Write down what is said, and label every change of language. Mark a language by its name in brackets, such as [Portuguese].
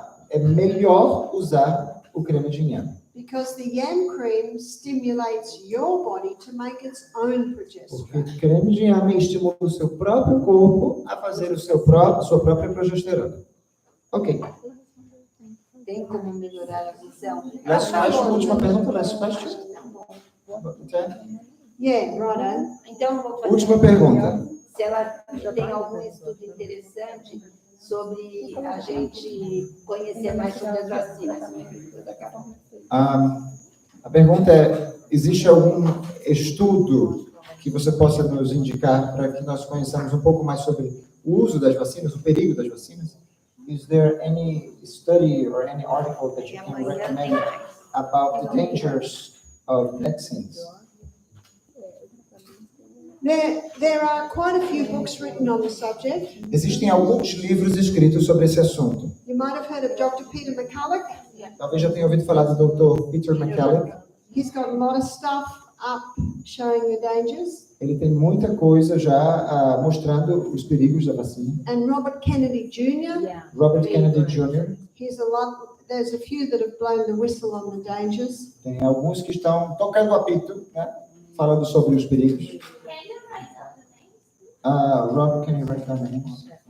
[Portuguese] É melhor usar o creme de inhame. [English] because the yam cream stimulates your body to make its own progesterone. [Portuguese] Porque o creme de inhame estimula o seu próprio corpo a fazer sua própria progesterona. Ok. Tem como melhorar a visão? [English] Last question, [Portuguese] última pergunta, [English] last question. Yeah, righto. [Portuguese] Então, eu vou fazer Última pergunta. se ela tem algum estudo interessante sobre a gente conhecer mais sobre as vacinas. A pergunta é, existe algum estudo que você possa nos indicar para que nós conheçamos um pouco mais sobre o uso das vacinas, o perigo das vacinas? [English] Is there any study or any article that you can recommend about the dangers of vaccines? There are quite a few books written on the subject. [Portuguese] Existem alguns livros escritos sobre esse assunto. [English] You might have heard of Dr. Peter McCulloch. [Portuguese] Talvez já tenha ouvido falar do Dr. Peter McCulloch. [English] He's got a lot of stuff up showing the dangers. [Portuguese] Ele tem muita coisa já mostrando os perigos da vacina. [English] And Robert Kennedy Jr. Robert Kennedy Jr. There's a few that have blown the whistle on the dangers. [Portuguese] Tem alguns que estão tocando o apito, né? Falando sobre os perigos. [English] Robert, can you write down the names?